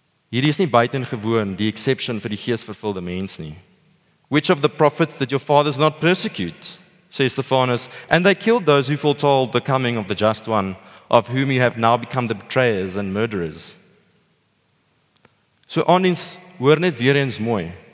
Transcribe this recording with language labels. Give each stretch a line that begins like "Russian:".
Afrikaans: Hierdie is nie buitengewoon, die exception vir die geesvervulde mens nie.
English: Which of the prophets did your fathers not persecute? Says Stephanus, and they killed those who foretold the coming of the just one, of whom you have now become the betrayers and murderers.
Afrikaans: So aandiens, hoor net weer eens mooi.